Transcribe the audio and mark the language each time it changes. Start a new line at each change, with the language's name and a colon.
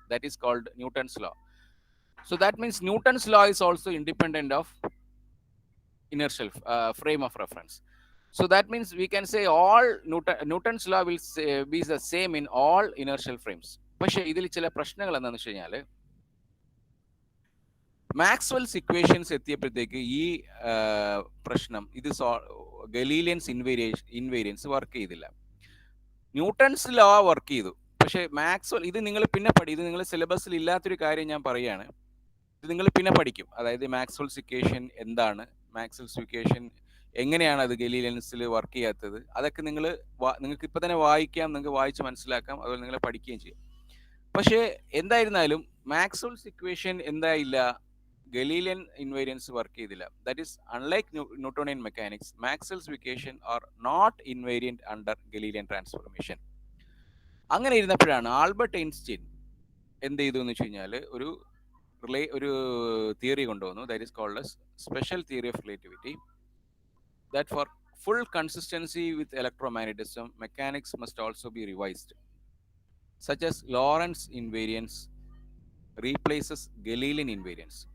English: That is called Newton's law. So that means Newton's law is also independent of inertial frame of reference. So that means we can say all Newton's law will be the same in all inertial frames.
Malayalam: പക്ഷേ ഇതിൽ ചില പ്രശ്നങ്ങൾ എന്താണെന്ന് വെച്ച് കഴിഞ്ഞാൽ, Maxwell's equations എത്തിയപ്പോഴത്തേക്ക് ഈ പ്രശ്നം, ഇത് ഗലീലിയൻസ് ഇൻവേരിയൻസ് വർക്ക് ചെയ്തില്ല. ന്യൂട്ടൺസ് ലോ വർക്ക് ചെയ്തു, പക്ഷേ മാക്സ്വെൽ ഇത് നിങ്ങൾ പിന്നെ ഇത് നിങ്ങൾ സിലബസിൽ ഇല്ലാത്തൊരു കാര്യം ഞാൻ പറയുകയാണ്. ഇത് നിങ്ങൾ പിന്നെ പഠിക്കും. അതായത് മാക്സ്വെൽസ് ഇക്വേഷൻ എന്താണ്, മാക്സ്വെൽസ് ഇക്വേഷൻ എങ്ങനെയാണ് അത് ഗലീലിയൻസിൽ വർക്ക് ചെയ്യാത്തത്, അതൊക്കെ നിങ്ങൾക്ക് ഇപ്പം തന്നെ വായിക്കാം, നിങ്ങൾക്ക് വായിച്ച് മനസ്സിലാക്കാം, അതുപോലെ നിങ്ങൾ പഠിക്കുകയും ചെയ്യും. പക്ഷേ എന്തായിരുന്നാലും Maxwell's equation എന്തായില്ല, Galilean invariance work ചെയ്തില്ല.
English: That is unlike Newtonian mechanics, Maxwell's equation are not invariant under Galilean transformation.
Malayalam: അങ്ങനെ ഇരുന്നപ്പോഴാണ് ആൽബർട്ട് ഐൻസ്റ്റീൻ എന്ത് ചെയ്തു എന്ന് വെച്ച് കഴിഞ്ഞാൽ ഒരു തിയറി കൊണ്ടുവന്നു.
English: That is called as special theory of relativity. That for full consistency with electromagnetism, mechanics must also be revised, such as Lorentz invariance replaces Galilean invariance.